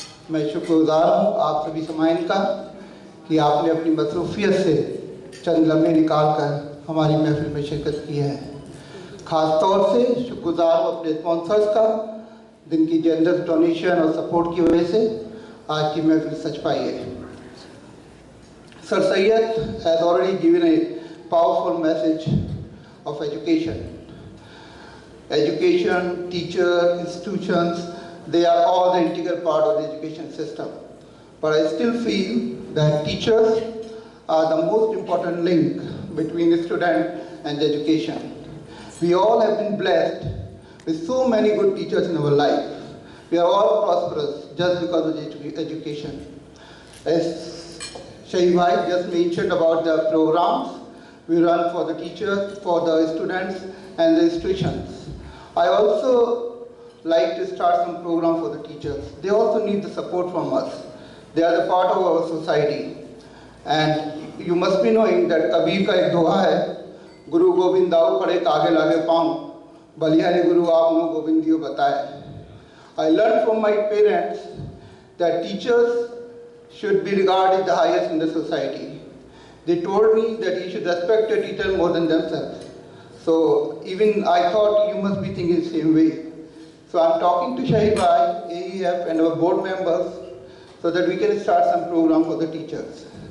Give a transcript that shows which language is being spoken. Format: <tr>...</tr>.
<hi>मैं शुक्रगुज़ार हूँ आप सभी समाइन का कि आपने अपनी मसरूफियत से चंद लम्हे निकाल कर हमारी महफिल में शिरकत की है। ख़ास तौर से शुक्रगुज़ार हूँ अपने स्पॉन्सर्स का, जिनकी जनरस डोनेशन और सपोर्ट की वजह से आज की महफिल सच पाई है।</hi> <en>Sir Syed has already given a powerful message of education. Education, teachers, institutions, they are all the integral part of the education system. But I still feel that teachers are the most important link between the student and the education. We all have been blessed with so many good teachers in our life. We are all prosperous just because of education. As Shahid Bhai just mentioned about the programs we run for the teachers, for the students and the institutions. I also like to start some program for the teachers. They also need the support from us. They are the part of our society. And you must be knowing that</en> <hi>Kabir का एक दोहा है, गुरु गोविंद दाऊ पढ़े कागे लागे पाऊँ, बलिहारी गुरु आपनो गोविंदियो बताए.</hi> <en>I learned from my parents that teachers should be regarded the highest in the society. They told me that you should respect your teacher more than themselves. So even I thought you must be thinking the same way. So I'm talking to Shahid Bhai, AEF and our board members so that we can start some program for the teachers.</en>